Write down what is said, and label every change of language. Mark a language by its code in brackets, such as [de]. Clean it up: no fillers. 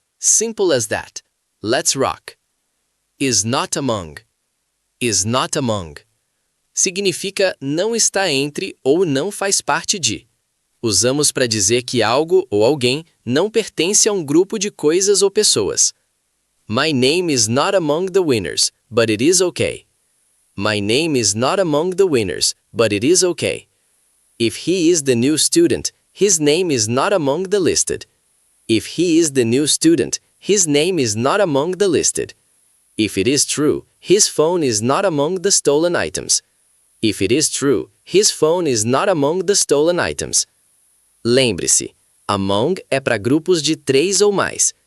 [en] Simple as that. Let's rock. Is not among. Is not among. [pt] Significa não está entre ou não faz parte de. Usamos para dizer que algo ou alguém não pertence a um grupo de coisas ou pessoas. [en] My name is not among the winners, but it is okay. My name is not among the winners, but it is okay. If he is the new student, his name is not among the listed. If he is the new student, his name is not among the listed. If it is true, his phone is not among the stolen items. If it is true, his phone is not among the stolen items. [pt] Lembre-se, among é para grupos de 3 ou mais.